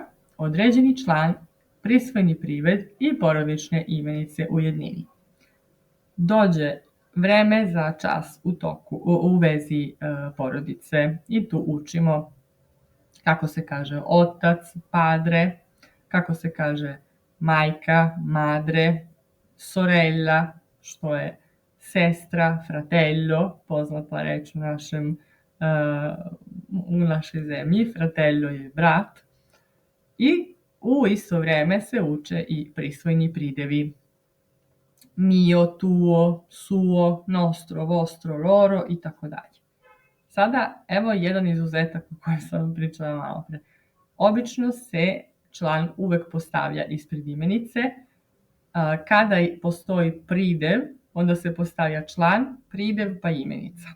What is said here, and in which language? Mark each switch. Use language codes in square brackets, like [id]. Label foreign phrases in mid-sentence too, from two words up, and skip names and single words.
[sr] Određeni član, prisvojni prived i porodične imenice u jednini. Dođe vreme za čas u vezi porodice i tu učimo kako se kaže otac, padre, kako se kaže majka, [it] madre, sorella, [sr] što je sestra, fratello, poznata reč u našoj zemlji, fratello je brat, i u isto vreme se uče i prisvojni pridevi. [it] Mio, tuo, suo, nostro, vostro, loro [sr] i tako dalje. Sada, evo jedan izuzetak o kojem sam vam pričala malo pre. Obično se član uvek postavlja ispred imenice. Kada postoji pridev, onda se postavlja član, pridev pa imenica.